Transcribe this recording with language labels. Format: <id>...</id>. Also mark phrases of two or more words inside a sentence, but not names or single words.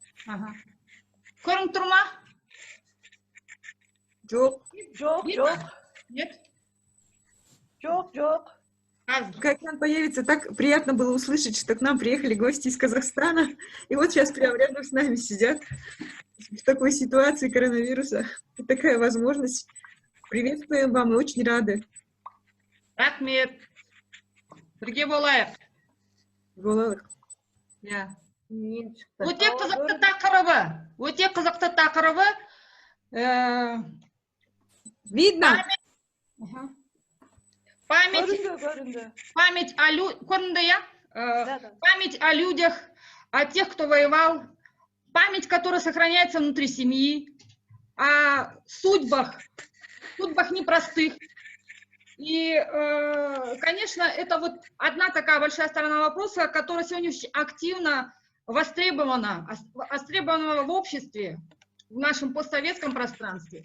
<kk>Ага. Көрініп тұр ма? Жоқ. Жоқ,</kk> <ru>Нет?</ru> <kk>жоқ,</kk> <ru>Нет?</ru> <kk>жоқ, жоқ.</kk> <ru>Как экран появится, так приятно было услышать, что к нам приехали гости из Казахстана. И вот сейчас прямо рядом с нами сидят в такой ситуации коронавируса. И такая возможность. Приветствуем вам и очень рады.</ru> <kk>Рахмет. Бірге болайық. Болалық. Иә. Мен шықты. Өте қызықты тақырыбы.</kk> <ru>Видно?</ru> <kk>Көрінді.</kk> <ru>Память о</ru> <kk>көрінді, иә?</kk> <ru>Да, да. Память о людях, о тех, кто воевал, память, которая сохраняется внутри семьи, о судьбах непростых. И, конечно, это вот одна такая большая сторона вопроса, которая сегодня активно востребована в обществе, в нашем постсоветском пространстве.</ru>